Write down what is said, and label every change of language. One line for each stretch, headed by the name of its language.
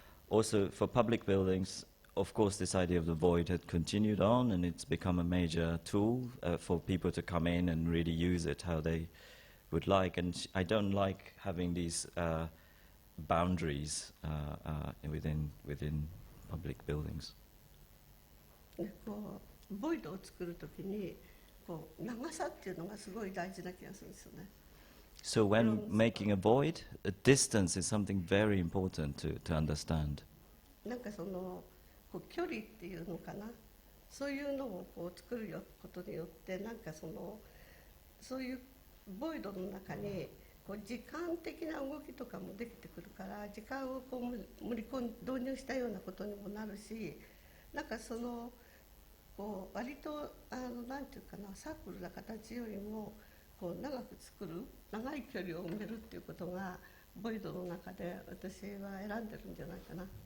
English: Also, for public buildings, of course, this idea of the void had continued on, and it's become a major tool for people to come in and really use it how they would like. And I don't like having these boundaries within public buildings.
Japanese: こうボイドを作るときにこう長さっていうのがすごい大事な気がするんですよね。
English: So when making a void, a distance is something very important to understand.
Japanese: なんかそのこう距離っていうのかな、そういうのをこう作ることによってなんかそういうボイドの中にこう時間的な動きとかもできてくるから、時間をこう導入したようなことにもなるし、なんかこう割となんていうかな、サークルな形よりもこう長く作る、長い距離を埋めるっていうことがボイドの中で私は選んでるんじゃないかな。